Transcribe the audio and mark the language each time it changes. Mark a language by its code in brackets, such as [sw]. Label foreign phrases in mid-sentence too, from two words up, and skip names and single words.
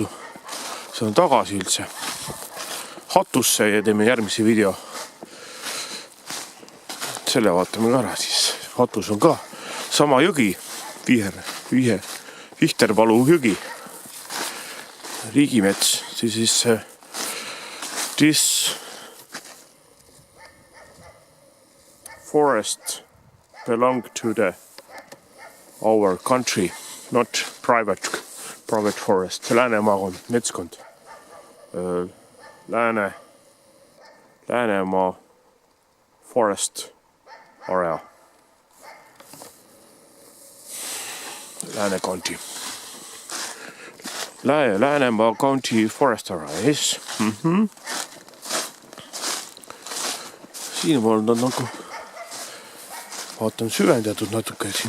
[et] See on tagasi üldse. Hatusse ja teeme järgmise video. Selle vaatame ka ära siis. Hatus on ka sama jõgi, Vihterpalu jõgi, riigimets, siis [en] this forest belong to our country, not private forest, [et] Läänemaa on metskond, [en] Läänemaa forest area. Lääne County. Läänemaa County Forest Area, yes. [et] Siin on nagu, vaatan süvendatud natuke siin.